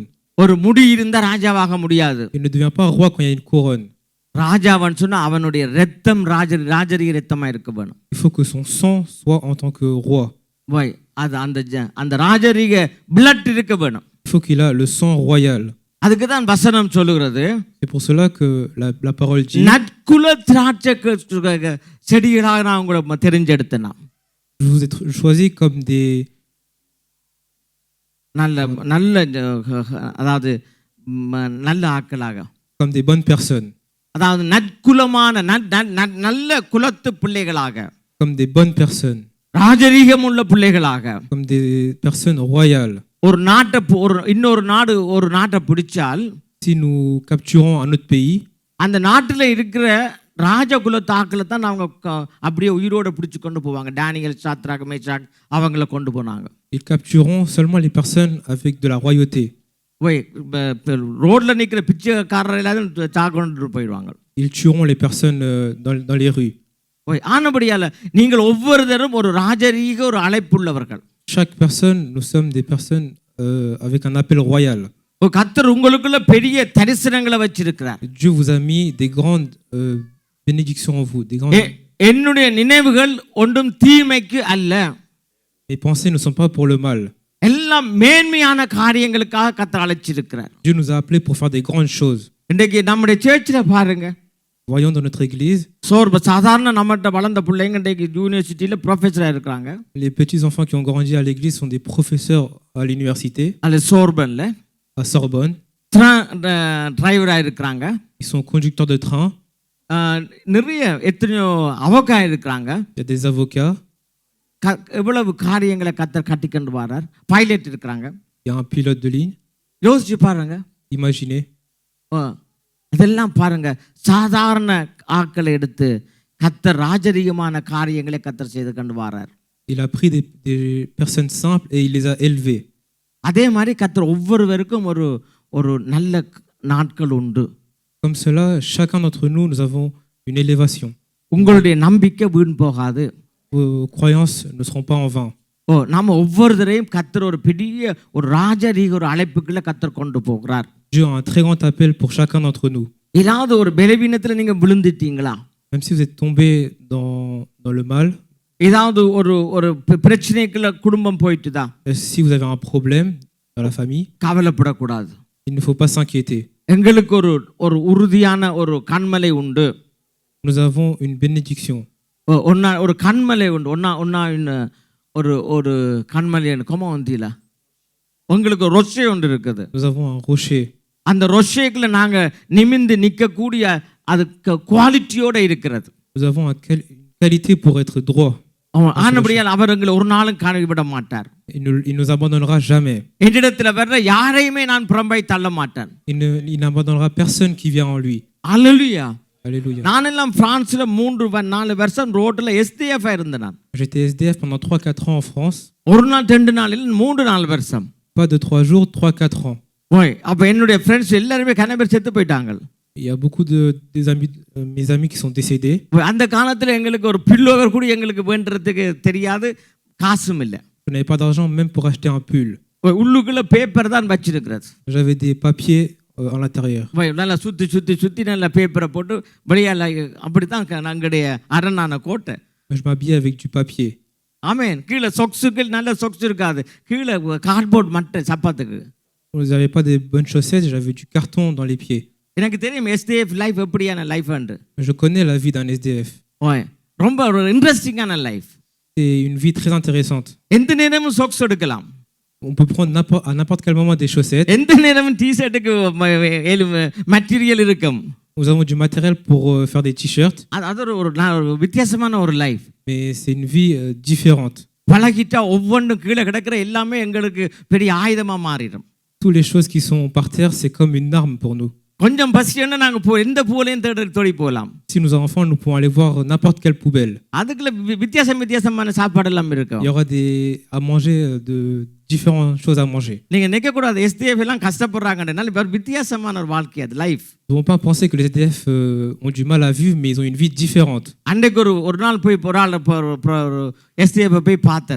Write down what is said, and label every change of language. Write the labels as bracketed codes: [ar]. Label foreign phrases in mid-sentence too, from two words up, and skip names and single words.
[ta] ஒரு முடி இருந்தா ராஜாவாக முடியாது. [fr] Il ne devient pas un roi quand il y a une couronne. [ta] ராஜாவான்னு சொன்னா அவனுடைய ரத்தம் ராஜரீக ரத்தமா இருக்க வேணும். [fr] Il faut que son sang soit en tant que roi. [ta] அது அந்த ராஜரீக பிளட் இருக்க வேணும். [fr] Il faut qu'il a le sang royal. [ta] அதுக்கு தான் வசனம் சொல்லுகிறது. [fr] C'est pour cela que la parole dit, [ta] நற்குல திராட்சை செடிகளாக நான் உங்களை தெரிஞ்செடுத்தேன். [fr] je vous ai choisi comme des [ta] நல்ல நல்ல அதாவது நல்ல ஆட்களாக, [fr] comme des bonnes personnes, [ta] அதாவது நற்குலமான நல்ல குலத்து பிள்ளைகளாக, [fr] comme des bonnes personnes, [ta] ராஜரீகம் உள்ள பிள்ளைகளாக, [fr] comme des personnes royales. [ta] ஒரு நாட்டை இன்னொரு நாட்டை பிடிச்சால், [fr] Si nous capturons un autre pays, [ta] அந்த நாட்டில் இருக்கிற ராஜகுலத்து ஆக்களை தான் அவங்க அப்படியே உயிரோடு பிடிச்சு கொண்டு போவாங்க. டேனியல், சாத்ராக், மேஷாக் அவங்கள கொண்டு போனாங்க. [fr] ils captureront seulement les personnes avec de la royauté. [ta] ரோட்ல நிற்கிற பிச்சைக்காரர் எல்லாரும் கொண்டு போயிடுவாங்க. [fr] Ils tueront les personnes dans les rues. [ta] ஆனபடியால நீங்கள் ஒவ்வொருத்தரும் ஒரு ராஜரீக ஒரு அழைப்புள்ளவர்கள். [fr] Chaque personne, nous sommes des personnes avec un appel royal. [ta] கர்த்தர் உங்களுக்குள்ள பெரிய தரிசனங்களை வச்சிருக்கிறார். [fr] Dieu vous a mis des grandes bénédictions en vous, des grandes. [ta] என்னுடைய நினைவுகள் ஒன்றும் தீமைக்கு அல்ல. [fr] Mes pensées ne sont pas pour le mal. [ta] எல்லாம் மேன்மையான காரியங்களுக்காக கர்த்தர் அழைச்சிருக்கிறார். [fr] Dieu nous a appelés pour faire des grandes choses. [ta] இன்றைக்கு நம்முடைய சர்ச்சில் பாருங்க, [fr] Voyons dans notre église, [ta] சாதாரண நம்மகிட்ட வளர்ந்த பிள்ளைங்க இன்றைக்கு [en] university professor [ta] இருக்காங்க. [fr] les petits enfants qui ont grandi à l'église sont des professeurs à l'université, [ta] அல்ல சோர்பன்ல [fr] à Sorbonne. [ta] டிரைவரா இருக்கிறாங்க. [fr] Ils sont conducteurs de train. [ta] நிறைய எத்தனையோ அவகா இருக்கிறாங்க. [fr] Il y a des avocats. [ta] எவ்வளவு காரியங்களை கர்த்தர் கட்டிக்கொண்டு வரார். பைலட் இருக்கிறாங்க. [fr] Il y a un pilote de ligne. [ta] யோசிச்சு பாருங்க. [fr] Imaginez. [ta] இதெல்லாம் பாருங்க, சாதாரண ஆட்களை எடுத்து கர்த்தர் ராஜரீகமான காரியங்களை கர்த்தர் செய்து கொண்டு வரார். [fr] Il a pris des personnes simples et il les a élevées. [ta] அதே மாதிரி கர்த்தர் ஒவ்வொருவருக்கும் ஒரு நல்ல நாட்கள் உண்டு. [fr] Comme cela, chacun d'entre nous, nous avons une élévation. [ta] உங்களுடைய நம்பிக்கை வீண் போகாது. [fr] Vos croyances ne seront pas en vain. [ta] நம்ம ஒவ்வொருத்தரையும் கர்த்தர் ஒரு பெரிய ஒரு ராஜரீக ஒரு அழைப்புக்குள்ள கர்த்தர் கொண்டு போகிறார். [fr] Dieu a un très grand appel pour chacun d'entre nous. [ta] ஏதாவது ஒரு பலவீனத்துல நீங்க விழுந்துட்டீங்களா? [fr] Même si vous êtes tombé dans le mal, [ta] ஏதாவது ஒரு பிரச்சனைக்குள்ள குடும்பம் போயிட்டுதா? [fr] si vous avez un problème dans la famille, [ta] கவலைப்படக்கூடாது. [fr] il ne faut pas s'inquiéter. [ta] எங்களுக்கு ஒரு உறுதியான ஒரு கண்மலை உண்டு. [fr] Nous avons une bénédiction. [ta] ஒரு கண்மலை உண்டு. ஒரு கண்மலை கொம வந்தியில உங்களுக்கு ரொஷே ஒன்று இருக்குது. [fr] Nous avons un rocher. [ta] அந்த ரொஷேக்குள்ள நாங்க நிமிந்து நிற்கக்கூடிய அது குவாலிட்டியோட இருக்கிறது. [fr] Nous avons une qualité pour être droit. [ta] ஆனபடியால் அவர் எங்களை ஒரு நாளும் கைவிட மாட்டார். [fr] Il nous abandonnera jamais. [ta] என்னிடத்துல வர்ற யாரையுமே நான் புறம்பை தள்ள மாட்டேன். [fr] Il n'abandonnera personne qui vient en lui. [ta] அல்லேலூயா. [fr] Alléluia. [ta] நானெல்லாம் பிரான்ஸ்ல 3-4 வருஷம் ரோட்ல SDF இருந்தேன். [fr] J'étais SDF pendant 3-4 ans en France. [ta] ஒரு நாள் 2 நாள் இல்ல 3-4 வருஷம். [fr] pas de 3 jours, 3-4 ans. [ta] ஓய் அப்போ என்னுடைய ஃப்ரெண்ட்ஸ் எல்லாருமே கனபேர் செத்து போயிட்டாங்க. [fr] Il y a beaucoup des amis, mes amis qui sont décédés. [ta] அந்த காலத்தில் எங்களுக்கு ஒரு பில்லோவர் கூட எங்களுக்கு வேண்டுறதுக்கு தெரியாது, காசும் இல்லை. [fr] Je n'avais pas d'argent même pour acheter un pull. [ta] உள்ளுக்குள்ள பேப்பர் தான் வச்சிருக்கிறது. [fr] J'avais des papiers à l'intérieur. [ta] நல்லா சுற்றி நல்லா பேப்பரை போட்டு வெளியால் அப்படி தான் எங்களுடைய அரணான கோட்டை. [fr] Je m'habillais avec du papier. [ta] ஆமேன். கீழே சொக்ஸுக்கு நல்ல சொக்ஸ் இருக்காது, கீழே கார்ட்போர்ட் மட்டை சப்பாத்துக்கு. [fr] Vous n'avez pas des bonnes chaussettes, j'avais du carton dans les pieds. [ta] எனக்கு தெரியும் SDF லைஃப் எப்படியான லைஃப் என்று. [fr] Je connais la vie d'un SDF. [ta] ஓய் ரொம்ப ஒரு [en] interesting life. [fr] C'est une vie très intéressante. [ta] எந்த நேரமும் சொக்ஸ் எடுக்கலாம். [fr] On peut prendre à n'importe quel moment des chaussettes. [ta] எந்த நேரமும் [en] t-shirt material [ta] இருக்கும். [fr] Nous avons du matériel pour faire des t-shirts. [ta] அது ஒரு வித்தியாசமான ஒரு லைஃப். [fr] Mais c'est une vie différente. [ta] பழகிட்டா ஒவ்வொன்றும் கீழே கிடக்கிற எல்லாமே எங்களுக்கு பெரிய ஆயுதமாக மாறிடும். [fr] Toutes les choses qui sont par terre, c'est comme une arme pour nous. [ta] கொஞ்சம் பசின்னா நாங்கள் எந்த பூலையும் தேடி போகலாம். [fr] Si nous avons faim, nous pouvons aller voir n'importe quelle poubelle. [ta] அதுக்குள்ள வித்தியாசமான சாப்பாடு எல்லாம் இருக்கும். [fr] Il y aura à manger de différentes choses à manger. [ta] நீங்க நினைக்க கூடாது SDF எல்லாம் கஷ்டப்படுறாங்கன்றனால வேற வித்தியாசமான ஒரு வாழ்க்கை அது லைஃப். [fr] Nous ne devons pas penser que les SDF ont du mal à vivre, mais ils ont une vie différente. [ta] அன்றைக்கு ஒரு நாள் போய் SDF போய் பார்த்தேன்.